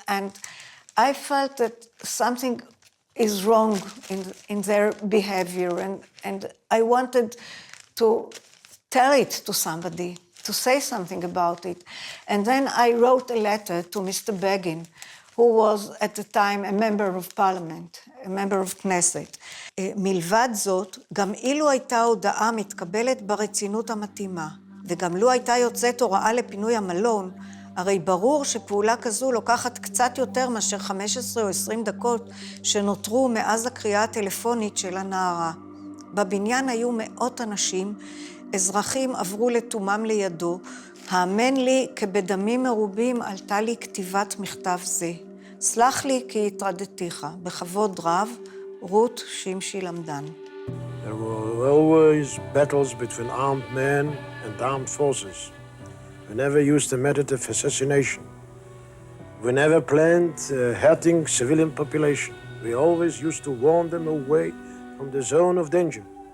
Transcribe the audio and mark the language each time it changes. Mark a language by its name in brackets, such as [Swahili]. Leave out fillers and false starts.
[English] And I felt that something is wrong in their behavior, and I wanted to tell it to somebody, to say something about it. And then I wrote a letter to Mr. Begin, who was at the time a member of parliament, a member of Knesset. [Hebrew] מלבד זאת, גם אילו הייתה הודעה מתקבלת ברצינות המתאימה, וגם לו הייתה יוצאת הוראה לפינוי המלון, הרי ברור שפעולה כזו לוקחת קצת יותר מאשר 15 או 20 דקות שנותרו מאז הקריאה הטלפונית של הנערה. בבניין היו מאות אנשים, אזרחים עברו לתומם לידו, האמן לי כבדמים מרובים עלתה לי כתיבת מכתב זה. סלח לי כי התרדתיך, בכבוד רב, רות שמשי למדן. [English] There were always battles between armed men and armed forces. We never used the method of assassination. We never planned hurting civilian population. We always used to warn them away from the zone of danger.